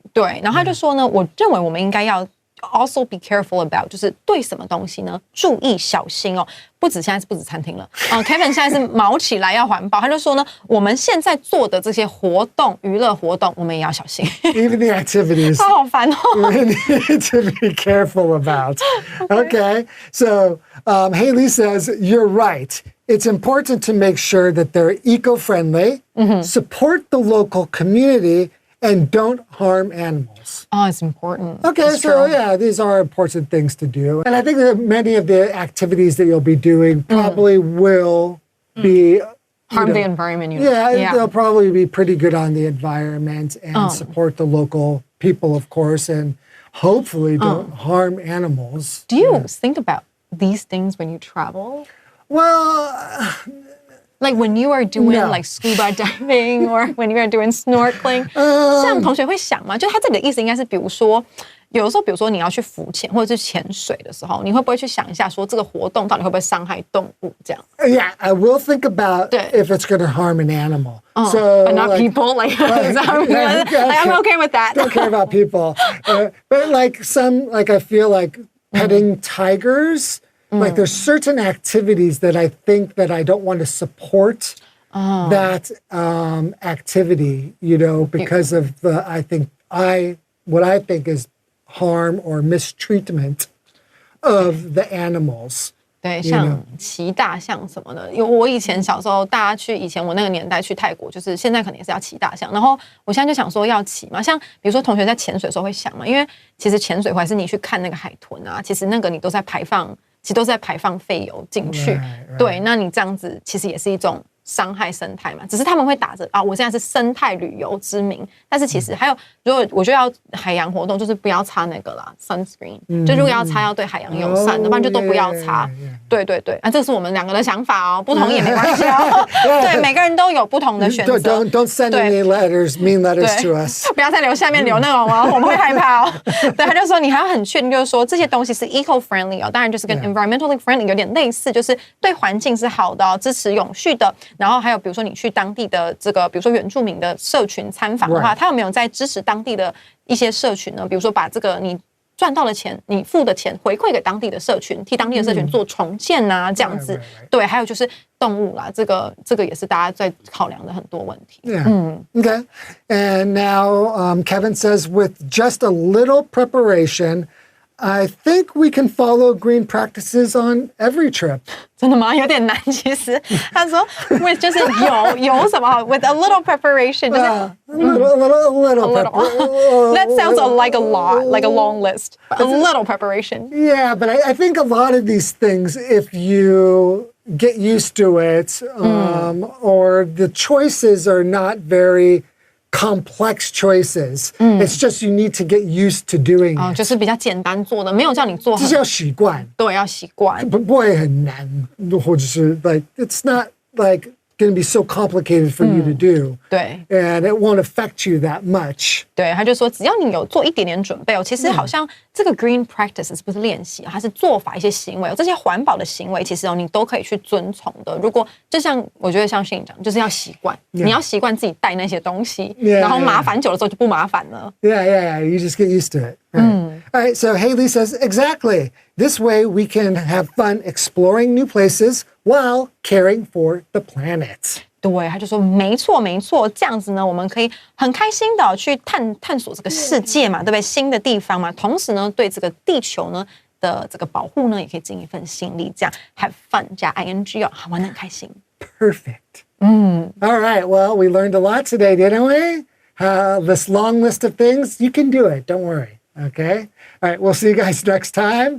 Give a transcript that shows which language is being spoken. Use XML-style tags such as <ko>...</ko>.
<zh>对，然后他就说呢，我认为我们应该要</zh> <en>also be careful about，</en> <zh>就是对什么东西呢，注意小心哦。现在是不止餐厅了，Kevin 现在是毛起来要环保，他就说呢，我们现在做的这些活动、娱乐活动，我们也要小心。</zh> <en>Even the activities</en> <zh>他好烦哦。</zh> <en>we need to be careful about. Okay. So Haley says, you're right. It's important to make sure that they're eco-friendly, support the local community, and don't harm animals. Oh, it's important. Okay, It's so true. yeah, these are important things to do. And I think that many of the activities that you'll be doing probably will be Harm you know, environment. Yeah, they'll probably be pretty good on the environment and support the local people, of course, and hopefully don't harm animals. Do you think about these things when you travel? Well, Like when you are doing No. like scuba diving or when you are doing snorkeling，</en> <zh>像同学会想吗？就他这里的意思应该是，比如说，有的时候，比如说你要去浮潜或者是潜水的时候，你会不会去想一下，说这个活动到底会不会伤害动物？这样</zh> <en>yeah, I will think about</en> <zh>对。</zh> <en>if it's going to harm an animal. So, but not like, people. Like, yeah, I'm okay with that. don't care about people. But like I feel like petting tigers, like there's certain activities that I think that I don't want to support that activity, you know, because of what I think is harm or mistreatment of the animals.</en> <zh>对，像骑大象什么的，因为我以前小时候，大家以前我那个年代去泰国，就是现在可能也是要骑大象。然后我现在就想说要骑嘛，像比如说同学在潜水的时候会想嘛，因为其实潜水或者是你去看那个海豚啊，其实那个你都在排放，其实都在排放废油进去。</zh> <en>Right.</en> <zh>对，那你这样子其实也是一种伤害生态嘛，只是他们会打着啊，我现在是生态旅游之名，但是其实还有，如果我觉得要海洋活动，就是不要擦那个啦 sunscreen，就如果要擦要对海洋友善的，不然就都不要擦。对对对，啊，这是我们两个的想法哦，不同意也没关系哦。对，每个人都有不同的选择。</zh> <en>Don't send any mean letters to us.</en> <zh>不要再下面留那种哦，我们会害怕哦。对，他就说你还要很确定，就是说这些东西是 eco-friendly 哦，当然就是跟 environmentally friendly 有点类似，就是对环境是好的哦，支持永续的。然后还有比如说你去当地的这个，比如说原住民的社群参访的话，他有没有在支持当地的一些社群呢？比如说把这个你赚到的钱，你付的钱回馈给当地的社群，替当地的社群做重建啊，这样子。对，还有就是动物啦，这个也是大家在考量的很多问题。</zh> <en>Yeah. Okay. And now Kevin says, with just a little preparation, I think we can follow green practices on every trip.</en> <zh>真的吗？有点难。其实他说 with 就是有什么</zh> <en>with a little preparation，</en> <zh>就是</zh> <en>a little. That sounds like a lot, like a long list. A little preparation. Yeah, but I think a lot of these things, if you get used to it, or the choices are not very complex choices. It's just you need to get used to doing it.</en> <zh>就是比较简单做的，没有叫你做很。就是要习惯。对，要习惯。不会很难，或者是</zh> <en>like it's not like going to be so complicated for you to do.</en> <zh>对。</zh> <en>And it won't affect you that much.</en> <zh>对，他就说只要你有做一点点准备哦，其实好像这个 green practices 不是练习，它是做法一些行为，这些环保的行为其实你都可以去遵从的。如果就像我觉得像Shane讲，就是要习惯，你要习惯自己带那些东西，然后麻烦久了之后就不麻烦了。</zh> <en>Yeah. You just get used to it. Right. All right. So Haley says exactly. This way we can have fun exploring new places while caring for the planet.</en> <zh>对，他就说没错，这样子呢，我们可以很开心的去探索这个世界嘛，对不对？新的地方嘛，同时呢，对这个地球呢的这个保护呢，也可以尽一份心力，这样 have fun 加 ing 哦，玩得很开心。</zh> <en>Perfect. All right. Well, we learned a lot today, didn't we? This long list of things, you can do it. Don't worry. Okay. All right. We'll see you guys next time.</en>